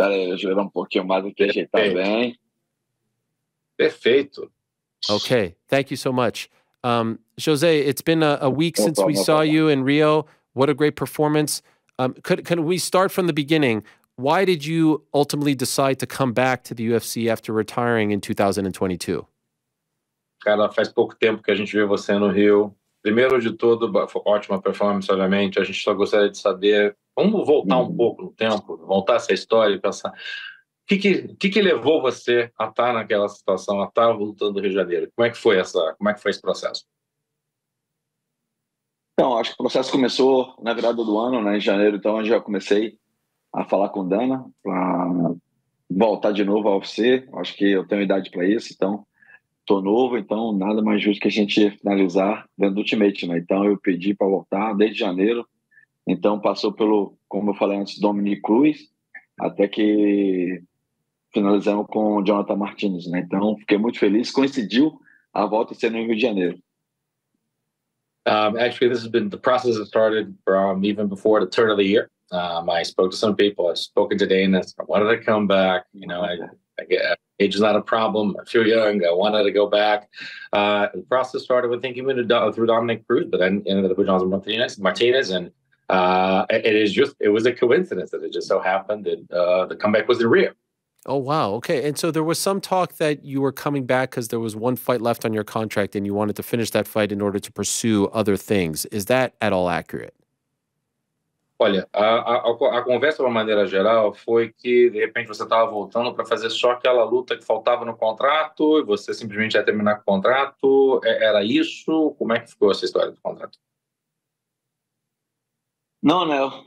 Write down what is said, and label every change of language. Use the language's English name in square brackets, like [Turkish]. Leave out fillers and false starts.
[Portuguese] Espera aí, eu girar um pouquinho mais aqui, ajeitar bem. Perfeito. [English] Okay. Thank you so much. Jose, it's been a week since we saw you in Rio. What a great performance. Can we start from the beginning? Why did you ultimately decide to come back to the UFC after retiring in 2022? [Portuguese] Cara, faz pouco tempo que a gente vê você no Rio. Primeiro de tudo, ótima performance, obviamente. A gente só gostaria de saber, vamos voltar um pouco no tempo, voltar essa história e pensar... O que levou você a estar naquela situação, a estar lutando no Rio de Janeiro? Como é que foi esse processo? Então, acho que o processo começou na virada do ano, né, em janeiro. Então, eu já comecei a falar com Dana para voltar de novo ao UFC. Acho que eu tenho idade para isso, então estou novo. Então, nada mais justo que a gente finalizar dentro do Ultimate, né? Então, eu pedi para voltar desde janeiro. Então, passou pelo, como eu falei antes, Dominick Cruz, até que finalizamos com o Jonathan Martinez, né? Então, fiquei muito feliz. Coincidiu a volta ser no Rio de Janeiro. [English] Actually, the process has started from even before the turn of the year. I spoke to some people. I've spoken to Dana. I wanted to come back. Age is not a problem. I feel young. I wanted to go back. The process started with thinking through Dominick Cruz, but then ended up with Jonathan Martinez, and it was a coincidence that it just so happened that the comeback was in Rio. Oh, wow. Okay. And so there was some talk that you were coming back because there was one fight left on your contract and you wanted to finish that fight in order to pursue other things. Is that at all accurate? [Portuguese] Olha, a conversa, de uma maneira geral, foi que, de repente, você estava voltando para fazer só aquela luta que faltava no contrato, e você simplesmente ia terminar com o contrato. Era isso? Como é que ficou essa história do contrato? Não, né?